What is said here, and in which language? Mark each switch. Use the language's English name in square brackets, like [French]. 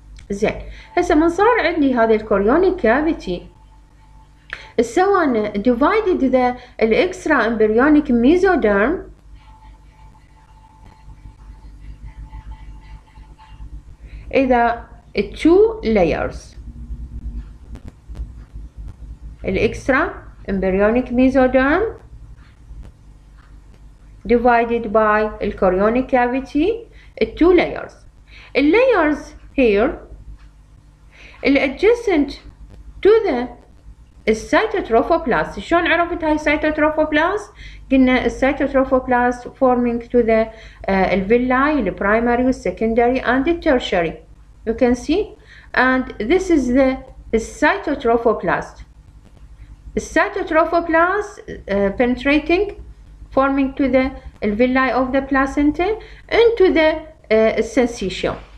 [Arabic] زين هسه من صار عندي هذا الكوريونيك كافيتي سوى [English] divided the extra embryonic mesoderm [Arabic] إذا [English] two layers. الextra embryonic mesoderm divided by the chorionic cavity two layers. Layers here adjacent to the السيتوتروفوبلاست. [Arabic] شلون عرفت هاي السيتوتروفوبلاست؟ قلنا السيتوتروفوبلاست [English] forming to the [Arabic] الفيلاي البرايمري والسكندري [English] and the tertiary. You can see, and this is the cytotrophoblast. The cytotrophoblast penetrating, forming to the villi of the placenta into the syncytium.